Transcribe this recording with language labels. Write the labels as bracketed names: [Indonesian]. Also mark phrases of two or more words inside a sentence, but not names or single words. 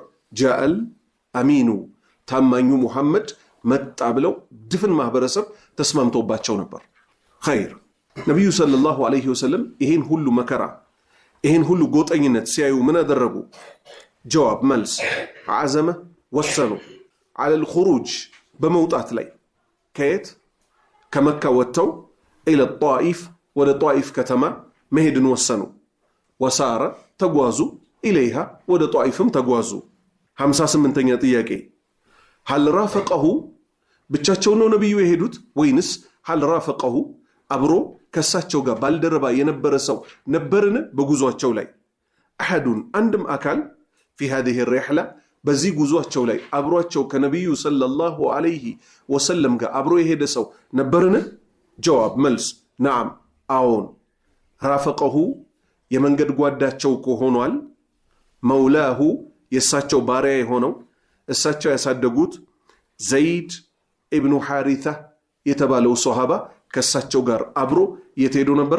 [Arabic] جاء الأمين [Amharic] ታማኙ ሙሐመድ መጣ ብለው ድፍን ማህበረሰብ ተስማምቶባቸው ነበር። ኸይር ነብዩ [Arabic] صلى الله عليه وسلم [Amharic] ይሄን ሁሉ መከራ ይሄን ሁሉ ጎጠኝነት ሲያዩ ምን አደረጉ? ጀዋብ መልስ አዘመ ወሰኑ [Arabic] على الخروج [Amharic] በመውጣት ላይ ከየት? ከመካ ወጥተው [Arabic] إلى الطائف [Amharic] ወደ ጧኢፍ ከተማ መሄድን ወሰኑ። ወሳረ ተጓዙ ኢለይሃ ወደ ጧኢፍም ተጓዙ። 58ኛ ጥያቄ [Arabic] هل رافقه [Amharic] ብቻቸው ነው ነብዩ የሄዱት ወይንስ [Arabic] هل رافقه [Amharic] አብሮ ከሳቸው ጋር ባልደረባ የነበረ ሰው ነበርን በጉዟቸው ላይ? አሐዱን አንድም አካል [Arabic] في هذه الرحلة [Amharic] በዚህ ጉዟቸው ላይ አብሯቸው ከነብዩ [Arabic] صلى الله عليه وسلم [Amharic] ጋር አብሮ የሄደ ሰው ነበርን? ጀዋብ መልስ ነዓም አዎን። ራፈቀሁ የመንገድ ጓዳቸው ሆኗል። መውላሁ የሳቸው ባሪያ የሆነው እሳቸው ያሳደጉት ዘይድ ኢብኑ ሐሪታ የተባለው ሷሃባ ከሳቸው ጋር አብሮ የት ሄዶ ነበር?